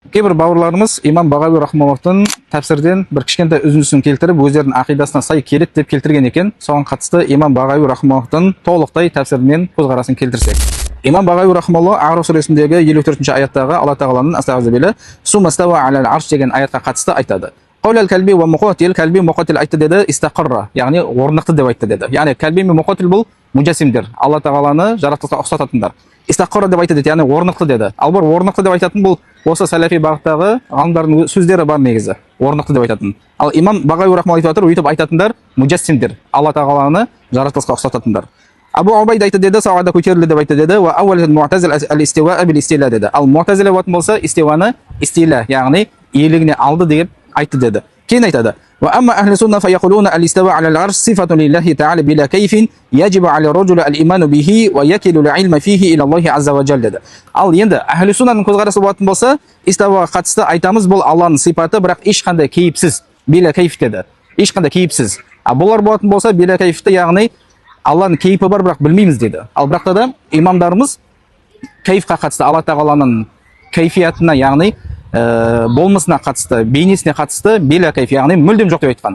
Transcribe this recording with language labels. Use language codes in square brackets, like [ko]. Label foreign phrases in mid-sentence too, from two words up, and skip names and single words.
[kk] Кейбір бауырларымыз имам Бағауи рахмаллахтың тәпсірден бір кішкентай үзіндісін келтіріп, өздерінің ақидасына сай келеді деп келтірген екен. Соған қатысты имам Бағауи рахмаллахтың толықтай тәпсірінен көзқарасын келтірсек. Имам Бағауи рахмаллах А'раф сүресіндегі 54-ші аяттағы Алла тағаланың [ar] أستغفر الله ثم استوى على العرش [kk] деген аятқа қатысты айтады. [ar] قال الكلبي ومقاتل, [kk] kalbi muqatil айтты деді, истақарра, яғни орнықты деп айтты деді. Яғни kalbi мен muqatil бұл мужассимдер, Алла тағаланы жаратылысқа ұқсататындар. Истақарра деп айтты деді, яғни орнықты деді. Ал бір орнықты деп айтатын бұл осы сәләфи бағыттағы ғалымдардың сөздері бар негізі. Орнықты деп айтатын. Ал имам Бағауи рахмаллах айтып отыр, өйтіп айтатындар мужассимдер, Алла тағаланы жаратылысқа ұқсататындар. Абу Убайда айтты деді, сауада көтерілді деп айтты деді, [ar] وأول المعتزلة الاستواء بالاستيلاء [kk] деді. Ал муътазила болса истиваны истила, яғни иелігіне алды деп айтты деді. Кейін айтады: [ar] "وأما أهل السنة فيقولون الاستواء العرش صفة لله تعالى بلا كيف يجب على الرجل الإيمان به ويكل العلم فيه إلى الله عز وجل" деді. [kk] Ал енді ахли суннаның көзқарасы болатын болса, истиваға қатысты айтамыз, бұл Алланың сипаты, бірақ ешқандай кейіпсіз, [ar] بلا كيف [kk] деді. Ешқандай кейіпсіз. А бұлар болатын болса, била кайфті, яғни Алланың кейпі бар, бірақ білмейміз деді. Ал бірақ та имамдарымыз кайфқа қатысты, Алла тағаланың кайфиятына, яғни болмысына қатысты, бейнесіне қатысты [ar] بلا كيف, [kk] яғни мүлдем жоқ деп айтқан.